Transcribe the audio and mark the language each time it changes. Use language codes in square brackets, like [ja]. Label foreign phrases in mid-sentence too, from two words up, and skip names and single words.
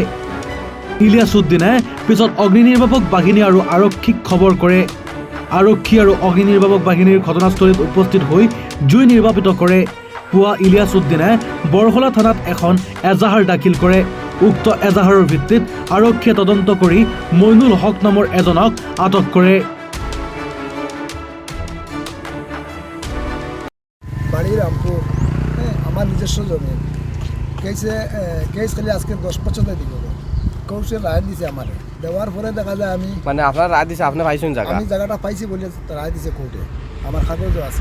[as] ইলিয়াছ উদ্দিনে পিছত অগ্নি নিৰ্বাপক বাহিনী আৰু আৰক্ষীক খবৰ কৰে। আৰক্ষী আৰু অগ্নি নিৰ্বাপক বাহিনীৰ ঘটনাস্থলীত উপস্থিত হৈ জুই নিৰ্বাপিত কৰে। পুৱা ইলিয়াছ উদ্দিনে বৰখলা থানাত এখন এজাহাৰ দাখিল কৰে। উক্ত এজাহাৰৰ ভিত্তিত আৰক্ষীয়ে তদন্ত কৰি মইনুল হক নামৰ এজনক আটক কৰে। [bn] বাড়ি রামপুর, আমার নিজস্ব জমি কেস খালি আজকে 10 বছর দিব কৌশে রায় দিছে আমার দেওয়ার পরে দেখা যায় আমি মানে আপনার রায় দিছে আপনি পাইছেন জায়গা? আমি জায়গাটা পাইছি বলে রায় দিছে কোর্টে, আমার কাগজও আছে।